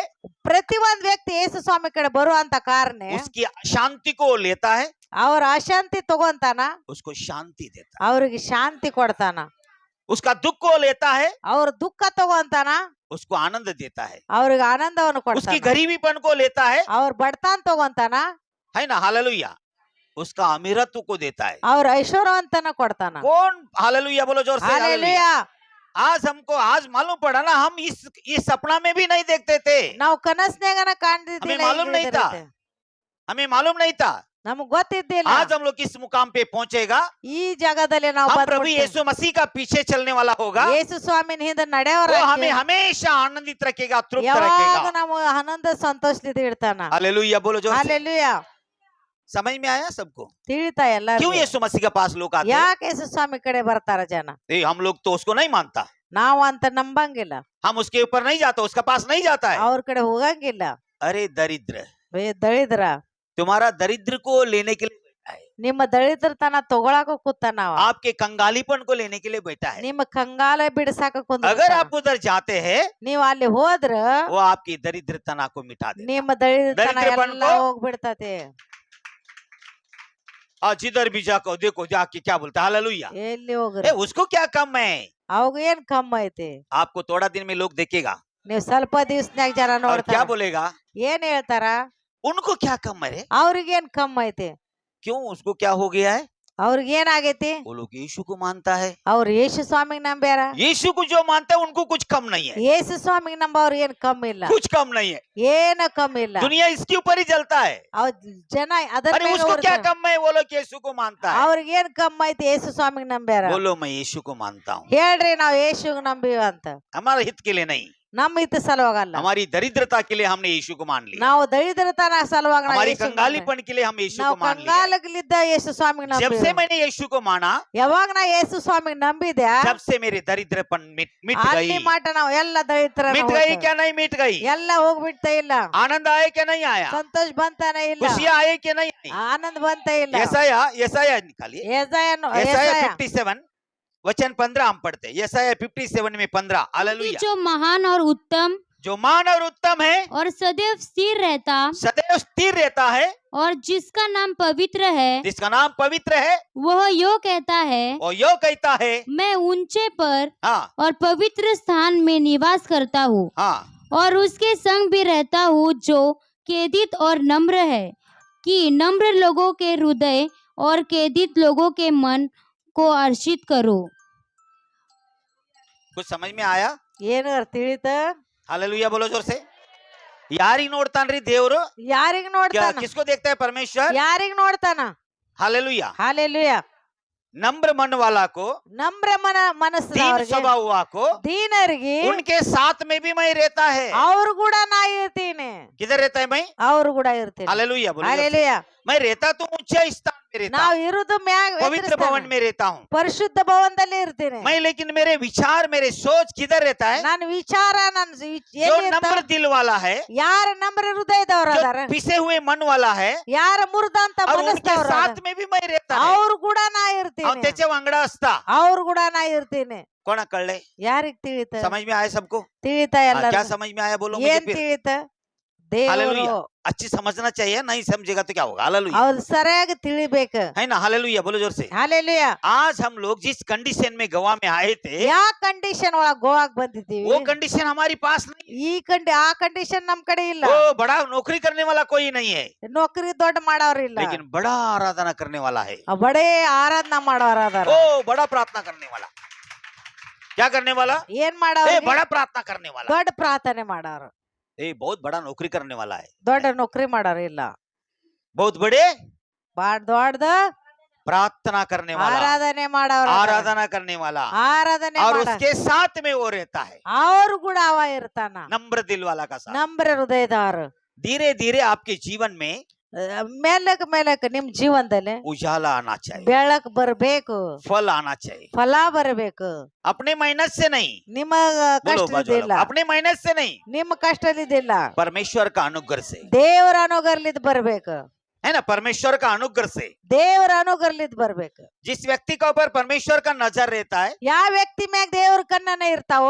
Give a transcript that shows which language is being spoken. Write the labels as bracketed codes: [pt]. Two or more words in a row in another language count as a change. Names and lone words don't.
[kn] ಪ್ರತಿ ಒಂದ್ ವ್ಯಕ್ತಿ ಯೇಸು ಸ್ವಾಮಿ ಕಡೆ ಬರುವಂತ ಕಾರಣ [hi] उसकी शांति को लेता है, [kn] ಅವ್ರ ಅಶಾಂತಿ ತಗೊಂತಾನ [hi] उसको शांति देता [kn] ಅವ್ರಿಗೆ ಶಾಂತಿ ಕೊಡ್ತಾನ [hi] है। उसका दुख को लेता है, [kn] ಅವ್ರ ದುಃಖ ತಗೊಂತಾನ [hi] उसको आनंद देता है। [kn] ಅವ್ರಿಗೆ ಆನಂದವನ್ನು [hi] उसकी [kn] ಕೊಡ್ತಾನ [hi] गरीबीपन को लेता है [kn] ಅವ್ರ ಬಡತನ ತಗೊಂತಾನ [hi] ना? हालेलुया। उसका अमीरत्व को देता है। [kn] ಅವ್ರ ಐಶ್ವರ್ಯವಂತನ ಕೊಡ್ತಾನ [hi] कौन हालेलुया बोलो जोर से? हालेलुया। [kn] ಹಾಲೆಲೂಯಾ [hi] आज हमको आज मालूम पड़ा ना, हम इस सपना में भी नहीं देखते थे, [kn] ನಾವು ಕನಸ್ನ್ಯಾಗನ ಕಾಣ್ತಿದ್ದಿಲ್ಲ [hi] हमें मालूम नहीं था। [kn] ಹಿಂಗಿರುತ್ತೆ. [hi] हमें मालूम नहीं था। [kn] ನಮಗ್ ಗೊತ್ತಿದ್ದಿಲ್ಲ [hi] आज हम लोग किस मुकाम पे पहुंचेगा? [kn] ಈ ಜಾಗದಲ್ಲಿ ನಾವು [hi] हम प्रभु [kn] ಬಂದ್ಬಿಡ್ತೀವಿ. [hi] यीशु मसीह का पीछे चलने वाला होगा। [kn] ಯೇಸು ಸ್ವಾಮಿನ ಹಿಂದೆ ನಡೆಯವರ [hi] वो हमें हमेशा आनंदित रखेगा, तृप्त [kn] ಯಾವಾಗ [hi] रखेगा। [kn] ನಾವು ಆನಂದ ಸಂತೋಷದಿಂದ ಇಡ್ತಾನ [hi] हालेलुया बोलो जोर से। [kn] ಹಾಲೆಲೂಯಾ [hi] समझ में आया सबको? [kn] ತಿಳಿತಾ [hi] क्यों [kn] ಎಲ್ಲರಿಗೂ [hi] यीशु मसीह के पास लोग आते हैं? [kn] ಯಾಕೆ ಯೇಸು ಸ್ವಾಮಿ ಕಡೆ ಬರ್ತಾರ ಜನ [hi] ए, हम लोग तो उसको नहीं मानता, [kn] ನಾವು ಅಂತ ನಂಬಂಗಿಲ್ಲ [hi] हम उसके ऊपर नहीं जाता, उसका पास नहीं जाता है। [kn] ಅವ್ರ ಕಡೆ ಹೋಗಂಗಿಲ್ಲ [hi] अरे दरिद्र, [kn] ದಳಿದ್ರ [hi] तुम्हारा दरिद्र को लेने के लिए बैठा है, [kn] ನಿಮ್ಮ ದಳಿದ್ರತನ ತಗೊಳಕ ಕೂತಾನವ [hi] आपके कंगालीपन को लेने के लिए बैठा है। [kn] ನಿಮ್ಮ ಕಂಗಾಲ ಬಿಡಿಸಾಕ [hi] अगर आप उधर जाते हैं, [kn] ನೀವ್ ಅಲ್ಲಿ होದ್ರ [hi] वो आपकी दरिद्रता को मिटा दे। [kn] ನಿಮ್ಮ ದಳಿದ್ರತನ ದರಿದ್ರಪನ್ ಎಲ್ಲ ಕೋ- ಹೋಗ್ಬಿಡ್ತತಿ [hi] और जिधर भी जाको देखो जाके क्या बोलता है? हालेलुया। [kn] ಎಲ್ಲಿ ಹೋಗ್ರಿ [hi] ए, उसको क्या कम है? [kn] ಅವಾಗ ಏನ್ ಕಮ್ಮ ಐತಿ [hi] आपको थोड़ा दिन में लोग देखेगा, [kn] ನೀವ್ ಸ್ವಲ್ಪ ದಿವ್ಸನ್ಯಾಗ ಜನ [hi] और क्या [kn] ನೋಡ್ತಾರ [hi] बोलेगा? [kn] ಏನ್ ಹೇಳ್ತಾರ [hi] उनको क्या कम है रे? [kn] ಅವ್ರಿಗೇನ್ ಕಮ್ಮ ಐತಿ [hi] क्यों? उसको क्या हो गया है? [kn] ಅವ್ರಿಗೆ ಏನಾಗೈತಿ [hi] वो लोग यीशु को मानता है। [kn] ಅವ್ರು ಯೇಸು ಸ್ವಾಮಿಗ್ ನಂಬ್ಯಾರ [hi] यीशु को जो मानता है उनको कुछ कम नहीं है, [kn] ಯೇಸು ಸ್ವಾಮಿಗ್ ನಂಬವ್ರ ಏನ್ ಕಮ್ಮಿ ಇಲ್ಲ [hi] कुछ कम नहीं है। [kn] ಏನ ಕಮ್ಮಿ ಇಲ್ಲ [hi] दुनिया इसके ऊपर ही चलता है। [kn] ಅವ್ ಜನ ಅದರ [hi] अरे उसको क्या कम है? वो लोग यीशु को मानता है। [kn] ಅವ್ರಿಗೆ ಏನ್ ಕಮ್ಮ ಐತಿ ಯೇಸು ಸ್ವಾಮಿಗ್ ನಂಬ್ಯಾರ [hi] बोलो मैं यीशु को मानता हूँ। [kn] ಹೇಳ್ರಿ ನಾವ್ ಯೇಸುಗ್ ನಂಬೀವ ಅಂತ [hi] हमारे हित के लिए नहीं, [kn] ನಮ್ಮ ಹಿತ ಸಲುವಾಗಲ್ಲ [hi] हमारी दरिद्रता के लिए हमने यीशु को मान लिया, [kn] ನಾವು ದಳಿದ್ರತನ ಸಲುವಾಗ ನಾವ್ [hi] हमारी [kn] ಯೇಸುಗ್ ನಂಬೀವಿ. [hi] कंगालीपन के लिए हम यीशु [kn] ನಾವು [hi] को मान लिया। [kn] ಕಂಗಾಲಗ್ಲಿದ್ದ ಯೇಸು ಸ್ವಾಮಿಗ್ [hi] जब से [kn] ನಂಬೀವಿ [hi] मैंने यीशु को माना, [kn] ಯಾವಾಗ ನಾ ಯೇಸು ಸ್ವಾಮಿಗ್ ನಂಬಿದೆ [hi] जब से मेरे दरिद्रपन मिट [kn] ಅಲ್ಲಿ [hi] गई। [kn] ಮಾಟ ನಾವ್ ಎಲ್ಲ ದಳಿದ್ರ [hi] मिट गई क्या नहीं मिट गई? [kn] ಎಲ್ಲ ಹೋಗ್ಬಿಡ್ತ ಇಲ್ಲ [hi] आनंद आए क्या नहीं आया? [kn] ಸಂತೋಷ ಬಂತಾನೆ ಇಲ್ಲ [hi] खुशियां आए क्या नहीं आई? [kn] ಆನಂದ ಬಂತ ಇಲ್ಲ [hi] यसाया निकालिए। [kn] ಯೆಶಾಯನು- [hi] यसाया [kn] ಯೆಶಾಯ [hi] 57 वचन 15 हम पढ़ते हैं। यसाया 57 में 15। कि हालेलुया। जो महान और उत्तम जो मान और उत्तम है, और सदैव स्थिर रहता सदैव स्थिर रहता है, और जिसका नाम पवित्र है, जिसका नाम पवित्र है, वह यो कहता है, और यो कहता है, मैं ऊंचे पर हाँ और पवित्र स्थान में निवास करता हूँ हाँ, और उसके संग भी रहता हूँ जो केदित और नम्र है, कि नम्र लोगों के हृदय और केदित लोगों के मन को हर्षित करो। कुछ समझ में आया? [kn] ಏನು ತಿಳಿತ [hi] हालेलुया बोलो जोर से। [kn] ಯಾರಿ ನೋಡ್ತಾನ್ರಿ ದೇವರು? ಯಾರಿಗ್ ನೋಡ್ತಾನ [hi] किसको देखता है? परमेश्वर। [kn] ಯಾರಿಗ್ ನೋಡ್ತಾನ [hi] हालेलुया। [kn] ಹಾಲೆಲೂಯಾ [hi] नम्र मन वाला को, [kn] ನಮ್ರ [hi] दीन [kn] ಮನಸ್ಸದವ್ರಿಗೆ [hi] स्वभाव हुआ को, [kn] ದೀನರಿಗೆ [hi] उनके साथ में भी मैं रहता है। [kn] ಅವ್ರು ಕೂಡ ನಾ ಇರ್ತೀನಿ [hi] किधर रहता है मैं? [kn] ಅವ್ರು ಕೂಡ ಇರ್ತೀನಿ [hi] हालेलुया बोलो जोर से। [kn] ಹಾಲೆಲೂಯಾ [hi] मैं रहता तो ऊंचे स्थान में रहता [kn] ನಾವ್ [hi] हूँ, [kn] ಇರುದು ಮ್ಯಾಗ [hi] पवित्र भवन में रहता हूँ [kn] ಪರಿಶುದ್ಧ ಭವನದಲ್ಲಿ ಇರ್ತೀನಿ [hi] मैं, लेकिन मेरे विचार मेरे सोच किधर रहता है? [kn] ನನ್ನ ವಿಚಾರ ನನ್ನ [hi] जो नम्र दिल वाला है, [kn] ಯಾರ ನಮ್ರ ಹೃದಯದವ್ರ [hi] जो [kn] ಅದಾರ [hi] पिसे हुए मन वाला है, [kn] ಯಾರ ಮುರಿದಂತ [hi] और उनके [kn] ಮನಸ್ಸದವ್ರ [hi] साथ में भी मैं रहता है। [kn] ಅವ್ರು ಕೂಡ ನಾ ಅವ್ನು ಇರ್ತೀನಿ [kok] त्याचे वांगडा असता। [kn] ಅವ್ರು ಕೂಡ ನಾ ಇರ್ತೀನಿ [kok] कोण कळले? [kn] ಯಾರಿಗ್ ತಿಳಿತ [hi] समझ में आया सबको? [kn] ತಿಳಿತಾ [hi] हाँ, [kn] ಎಲ್ಲ [hi] क्या समझ में आया बोलो मुझे [kn] ಏನ್ [hi] फिर? [kn] ತಿಳಿತ ದೇವರು [hi] हालेलुया। अच्छी समझना चाहिए, नहीं समझेगा तो क्या होगा? हालेलुया [kn] ಅವ್ರು ಸರಿಯಾಗಿ ತಿಳಿಬೇಕು [hi] है ना? हालेलुया बोलो जोर से। [kn] ಹಾಲೆಲೂಯಾ [hi] आज हम लोग जिस कंडीशन में गोवा में आए थे, [kn] ಯಾವ ಕಂಡೀಷನ್ ಒಳಗ್ ಗೋವಾಗ್ ಬಂದಿದ್ದೀವಿ [hi] वो कंडीशन हमारे पास नहीं। [kn] ಈ ಆ ಕಂಡೀಷನ್ ನಮ್ ಕಡೆ ಇಲ್ಲ [hi] वो बड़ा नौकरी करने वाला कोई नहीं है, [kn] ನೌಕರಿ ದೊಡ್ಡ ಮಾಡೋರ್ ಇಲ್ಲ [hi] लेकिन बड़ा आराधना करने वाला है। [kn] ಬಡೇ ಆರಾಧನಾ ಮಾಡೋರ್ ಅದಾರ [hi] ओ बड़ा प्रार्थना करने वाला। क्या करने वाला? [kn] ಏನ್ ಮಾಡೋರ್ [hi] ए बड़ा प्रार्थना करने वाला। [kn] ದೊಡ್ಡ ಪ್ರಾರ್ಥನೆ ಮಾಡೋರ್ [hi] ए बहुत बड़ा नौकरी करने वाला है, [kn] ದೊಡ್ಡ ನೌಕರಿ ಮಾಡೋರ್ ಇಲ್ಲ [hi] बहुत बड़े [kn] ಬಾಳ್ ದೊಡ್ಡದ [hi] प्रार्थना करने वाला, [kn] ಆರಾಧನೆ ಮಾಡೋರು [hi] आराधना करने वाला, [kn] ಆರಾಧನೆ [hi] और [kn] ಮಾಡ [hi] उसके साथ में वो रहता है [kn] ಅವ್ರು ಕೂಡ ಅವ ಇರ್ತಾನ [hi] नम्र दिल वाला का साथ। [kn] ನಮ್ರ ಹೃದಯದವರು [hi] धीरे धीरे आपके जीवन में [kn] ಮೇಲಕ್ ಮೇಲಕ್ ನಿಮ್ ಜೀವನದಲ್ಲಿ [hi] उजाला आना चाहिए, [kn] ಬೆಳಕ್ ಬರ್ಬೇಕು, [hi] फल आना चाहिए, [kn] ಫಲ ಬರಬೇಕು. [hi] अपने मेहनत से नहीं। [kn] ನಿಮಗ [hi] बोलो बाजू [kn] ಕಷ್ಟದಿಲ್ಲ, [hi] वाला, अपने मेहनत से नहीं, [kn] ನಿಮ್ಮ ಕಷ್ಟದಿದ್ದಿಲ್ಲ, [hi] परमेश्वर का अनुग्रह से, [kn] ದೇವರ ಅನುಗ್ರಹಲಿದ್ ಬರ್ಬೇಕು, [hi] है ना, परमेश्वर का अनुग्रह से। [kn] ದೇವರ ಅನುಗ್ರಹಲಿದ್ ಬರ್ಬೇಕು. [hi] जिस व्यक्ति के ऊपर परमेश्वर का नजर रहता है [kn] ಯಾವ ವ್ಯಕ್ತಿ ಮ್ಯಾಗ ದೇವ್ರ ಕಣ್ಣನ ಇರ್ತಾವೋ